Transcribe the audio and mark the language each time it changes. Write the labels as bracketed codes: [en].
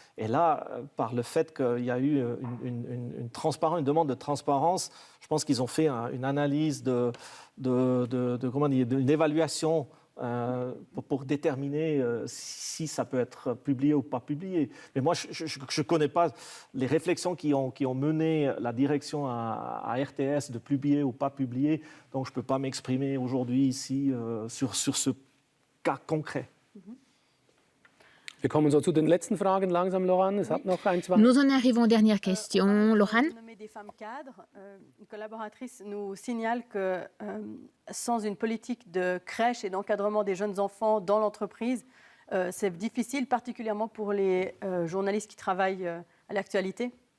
[fr] Et là, par le fait qu'il y a eu une demande de transparence, je pense qu'ils ont fait une analyse d'une évaluation pour déterminer si ça peut être publié ou pas publié. Mais moi, je ne connais pas les réflexions qui ont mené la direction à RTS de publier ou pas publier. Donc, je ne peux pas m'exprimer aujourd'hui ici sur ce cas concret. [de] Wir kommen so zu den letzten Fragen langsam, Laurent. Es hat noch ein, zwei. [fr] Nous en arrivons aux dernières questions. Laurent? Nommer des femmes cadres, une collaboratrice nous signale que sans une politique de crèche et d'encadrement des jeunes enfants dans l'entreprise, c'est difficile, particulièrement pour les journalistes qui travaillent à l'actualité.